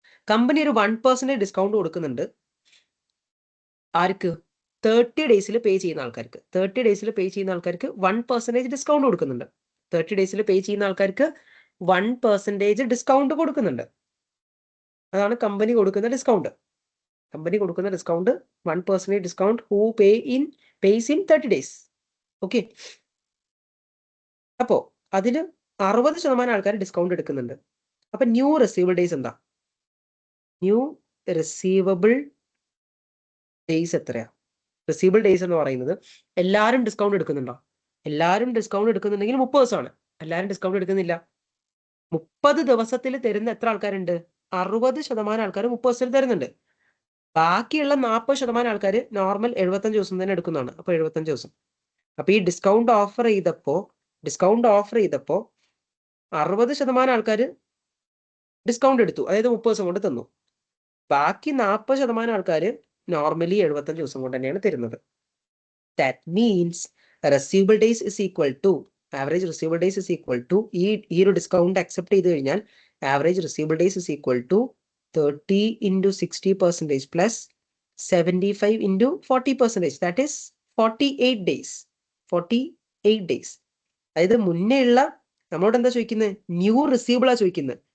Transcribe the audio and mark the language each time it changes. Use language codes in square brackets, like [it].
[ml] Company ഒരു 1% discount കൊടുക്കുന്നുണ്ട്. ആർക്ക്? 30 ഡേയ്സിൽ പേ ചെയ്യുന്ന ആൾക്കാർക്ക്. 30 ഡേയ്സിൽ പേ ചെയ്യുന്ന ആൾക്കാർക്ക് 1% ഡിസ്കൗണ്ട് കൊടുക്കുന്നുണ്ട്. 30 ഡേയ്സിൽ പേ ചെയ്യുന്ന ആൾക്കാർക്ക് 1% ഡിസ്കൗണ്ട് കൊടുക്കുന്നുണ്ട്. അതാണ് കമ്പനി കൊടുക്കുന്ന discount. [en] 1% discount who pays in 30 days. [ml] Okay, അപ്പോ അതില് 60% ആൾക്കാർ ഡിസ്കൗണ്ട് എടുക്കുന്നുണ്ട്. അപ്പൊ ന്യൂ റിസീവബിൾ ഡേയ്സ് എന്താ? ന്യൂ റിസീവബിൾ ഡേയ്സ് എത്രയാ? റിസീവബിൾ ഡേയ്സ് എന്ന് പറയുന്നത് എല്ലാവരും ഡിസ്കൗണ്ട് എടുക്കുന്നുണ്ടോ? എല്ലാവരും ഡിസ്കൗണ്ട് എടുക്കുന്നുണ്ടെങ്കിൽ 30 ദിവസമാണ്. എല്ലാവരും ഡിസ്കൗണ്ട് എടുക്കുന്നില്ല. 30 ദിവസത്തിൽ തരുന്ന എത്ര ആൾക്കാരുണ്ട്? 60% ആൾക്കാർ 30 തരുന്നുണ്ട്. ബാക്കിയുള്ള 40% ആൾക്കാർ നോർമൽ 75 ദിവസം തന്നെ എടുക്കുന്നതാണ്. അപ്പൊ 75 ദിവസം. അപ്പൊ ഈ ഡിസ്കൗണ്ട് ഓഫർ ചെയ്തപ്പോ 60% ആൾക്കാർ ഡിസ്കൗണ്ട് എടുത്തു, അതായത് 30 ദിവസം കൊണ്ട് തന്നു. ബാക്കി 40% ആൾക്കാർ നോർമലി 75 ദിവസം കൊണ്ട് തന്നെയാണ് തരുന്നത്. [en] That means receivable days is equal to average receivable days is equal to [ml] ഈ ഒരു ഡിസ്കൗണ്ട് അക്സെപ്റ്റ് ചെയ്ത് കഴിഞ്ഞാൽ [en] average receivable days is equal to 30 into 60% plus 75 into 40%. That is 48 days. 48 days. [ml] അതായത് മുന്നേ ഉള്ള നമ്മളോട് എന്താ ചോദിക്കുന്നത്? ന്യൂ റിസീവബിൾ ആ ചോദിക്കുന്നത്.